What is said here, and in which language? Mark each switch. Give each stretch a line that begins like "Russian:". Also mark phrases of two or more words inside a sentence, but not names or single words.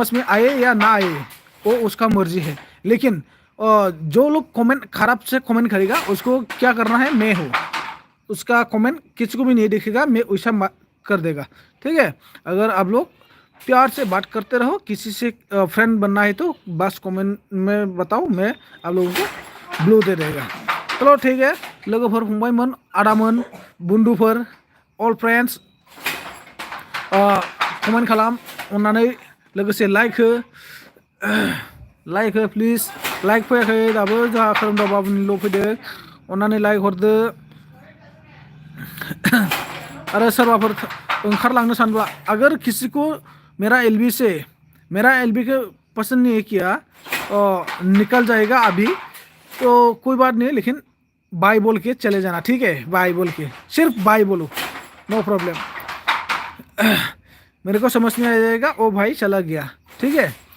Hindi: में आए या ना आए वो उसका मर्जी है लेकिन जो लोग कमेंट खराब से कमेंट करेगा उसको क्या करना है मैं हूँ उसका कमेंट किसी को भी नहीं देखेगा मैं वैसा कर देगा ठीक है अगर आप लोग प्यार से बात करते रहो किसी से फ्रेंड बनना है तो बस कमेंट में बताओ मैं आप लोगों को ब्लू दे देगा चलो ठीक है
Bodo: लोगोफोर फंबायमोन आदामोन बुन्दुफोर अल फ्रेंड्स कमेन्ट खालाम अननानै लोगोसे लाइक हो प्लिज लाइक फैयाखै दाबो जोंहा खोरोमदाव बाबुनिल' फैदों अननानै लाइक हरदो आरो सोरबाफोर ओंखारलांनो सानब्ला
Hindi: अगर किसी को मेरा एलबी के पसंद नहीं किया निकल जाएगा अभी तो कोई बात नहीं लेकिन बाय बोल के चले जाना ठीक है बाय बोल के सिर्फ बाय बोलो
English: no problem
Hindi: मेरे को समझ नहीं आ जाएगा ओ भाई चला गया ठीक है